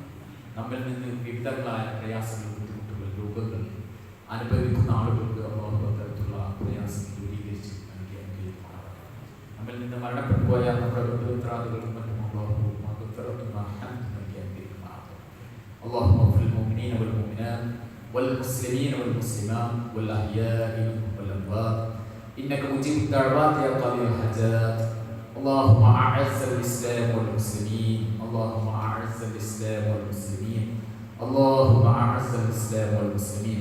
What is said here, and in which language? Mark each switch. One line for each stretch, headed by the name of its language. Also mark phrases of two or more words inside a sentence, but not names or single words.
Malayalam: നമ്മിൽ നിന്ന് വിവിധങ്ങളായ പ്രയാസങ്ങൾ, ബുദ്ധിമുട്ടുകൾ, രോഗങ്ങൾ അനുഭവിക്കുന്ന ആളുകൾക്ക് അല്ലാഹു അത്തരത്തിലുള്ള പ്രയാസങ്ങൾ ദൂരീകരിച്ച് നൽകി അനുഗ്രഹിക്കുമാറാകട്ടെ. നമ്മിൽ നിന്ന് മരണപ്പെട്ടു പോയ നമ്മുടെ ബന്ധുമിത്രാദികൾക്കും മറ്റും അല്ലാഹു മഗ്ഫിറത്തും റഹ്മത്തും നൽകി അനുഗ്രഹിക്കുമാറാകട്ടെ.
Arabic: اللهم اغفر للمؤمنين والمؤمنات والمسلمين والمسلمات والأحياء منهم والأموات إنك مجيب الدعوات يا قاضي الحاجات. اللهم أعز الإسلام والمسلمين، اللهم أعز الإسلام والمسلمين، اللهم أعز الإسلام والمسلمين.